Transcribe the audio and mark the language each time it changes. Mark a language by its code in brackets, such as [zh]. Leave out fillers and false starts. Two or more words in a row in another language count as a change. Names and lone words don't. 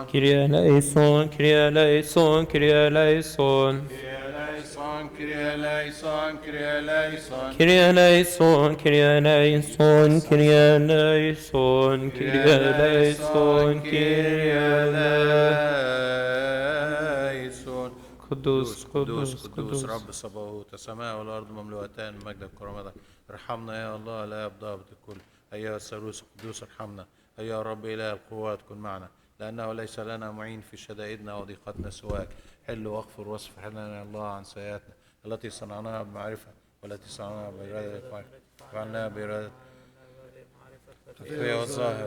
[el] Κύριε ελέησον, Κύριε ελέησον, Κύριε ελέησον. Κύριε ελέησον, Κύριε ελέησον, Κύριε ελέησον. Κύριε ελέησον, Κύριε ελέησον, Κύριε ελέησον, Κύριε ελέησον, Κύριε eleison. [ar] قدوس قدوس قدوس قدوس قدوس رب الصباوت، السماء والارض مملوءتان من مجدك وكرامتك. ارحمنا يا الله لا ضابط الكل. ايها الثالوث القدوس ارحمنا. ايها الرب اله القوات كن معنا، لانه ليس لنا معين في شدائدنا وضيقتنا سواك. حل واغفر واصفح لنا يا الله عن سيئاتنا التي صنعناها بمعرفه والتي صنعناها باراده، فعلناها باراده الخفيه والظاهره.